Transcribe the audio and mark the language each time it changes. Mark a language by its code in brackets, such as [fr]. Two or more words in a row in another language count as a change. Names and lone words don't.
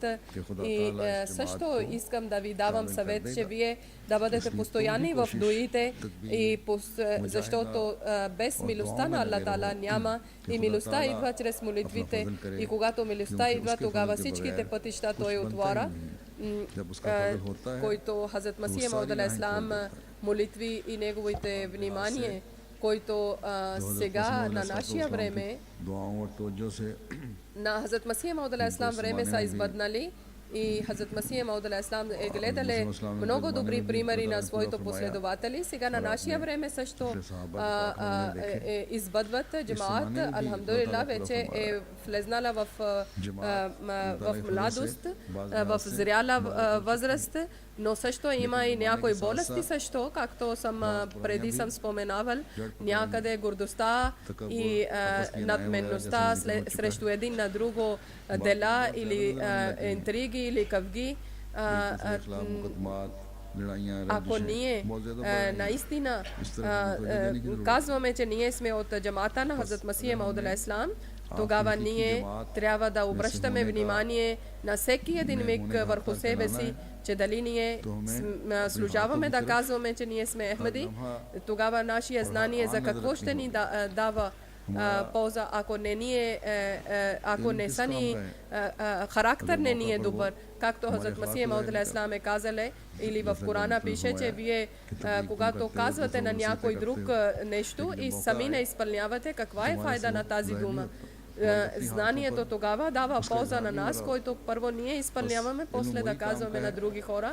[bg] И също искам да ви давам съвет, че вие да бъдете постоянни в дуите, защото без милостта на Аллах Таала няма. И милостта идва чрез молитвите. И когато милостта идва, тогава всичките пътища той отваря, който Хазрат Масих Мауд [ar] عليه السلام [bg] молитви и неговите внимание, който сега на нашия време, на Хазрат Масих Мауд [ar] عليه السلام [bg] време са избъднали. И Хазрат Масих Мауд [ar] عليه السلام [bg] е гледали много добри примери на своите последователи. Сега на нашия време също избъдват джамаат. Алхамдулилlah, вече е влезнала в младост, в зряла възраст, но също има и някои болести също, както преди съм споменавал, някъде гордостта и надменността срещу един на друго дела или интриги или къвги. Ако ние наистина казваме, че ние сме от джамаата на Хазрат Масих Мауд [ar] عليه السلام, [bg] тогава ние трябва да обръщаме внимание на всеки един миг върху себе си, че дали ние служаваме да казваме, че ние сме Ахмади, тогава нашия знание за какво ще ни дава полза, ако не са ни характер не ни е добър. Както Хазрат Масих Мауд [ar] عليه السلام [bg] е казале, или в Корана пише, че вие когато казвате на някой друг нещо и сами не изпълнявате, каква е файда на тази дума? Знанието тогава дава полза на нас, който първо ние изпълняваме, после да казваме на други хора.